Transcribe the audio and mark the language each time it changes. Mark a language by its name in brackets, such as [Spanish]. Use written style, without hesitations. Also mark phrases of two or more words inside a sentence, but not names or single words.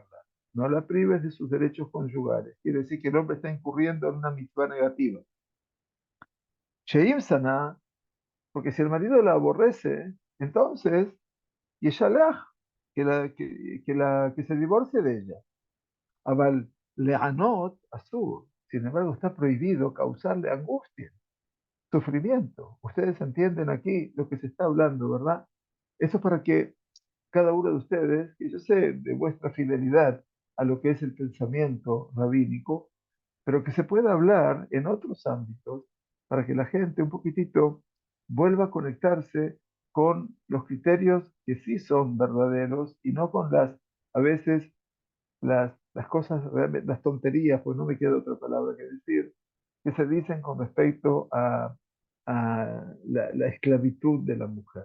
[Spanish] No la prives de sus derechos conyugales. Quiere decir que el hombre está incurriendo en una mitzvah negativa. [Hebrew] שאם שנאה, [Spanish] porque si el marido la aborrece, entonces, yeshalach, que se divorcie de ella. [Hebrew] אבל לענות אסור, [Spanish] sin embargo, está prohibido causarle angustia, sufrimiento. Ustedes entienden aquí lo que se está hablando, ¿verdad? Eso es para que cada uno de ustedes, que yo sé de vuestra fidelidad a lo que es el pensamiento rabínico, pero que se pueda hablar en otros ámbitos para que la gente un poquitito vuelva a conectarse con los criterios que sí son verdaderos y no con a veces, las cosas, las tonterías, pues no me queda otra palabra que decir, que se dicen con respecto a la esclavitud de la mujer.